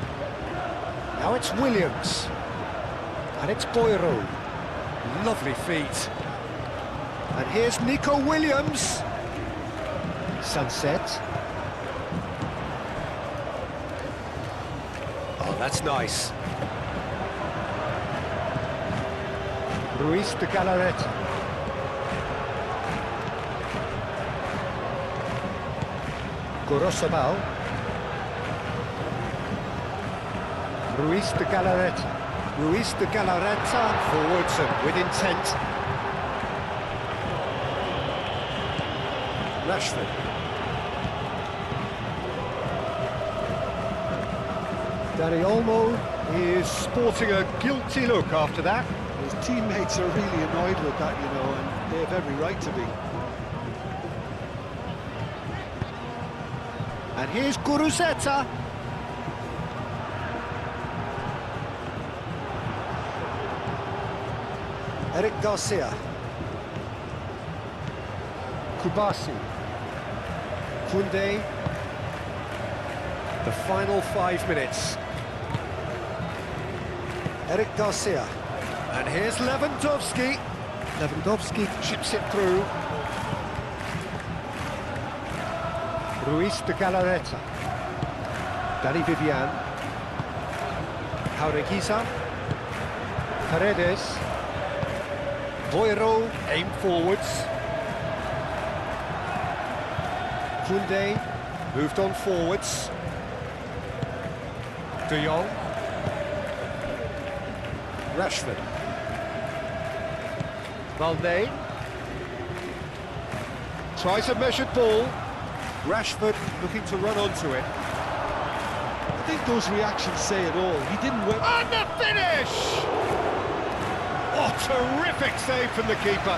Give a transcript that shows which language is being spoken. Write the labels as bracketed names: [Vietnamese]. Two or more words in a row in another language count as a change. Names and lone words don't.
[English] Now it's Williams. And it's Boiro. Lovely feet. And here's Nico Williams. Sunset. Oh, that's nice. Ruiz de Galarreta. Gorosabal. Ruiz de Galarreta. Ruiz de Galarreta forwards and with intent. Rashford. Dani Olmo is sporting a guilty look after that. His teammates are really annoyed with that, you know, and they have every right to be. And here's Guruceta. Eric Garcia. Kubasi. Koundé. The final 5 minutes. Eric Garcia. And here's Lewandowski. Lewandowski chips it through. Ruiz de Galarreta. Dani Vivian. KYRGYZ. Paredes. Boiro aim forwards. Koundé moved on forwards. De Jong. Rashford. Valde. Tries a measured ball. Rashford looking to run onto it. I think those reactions say it all. He didn't win. And the finish! Oh, terrific save from the keeper.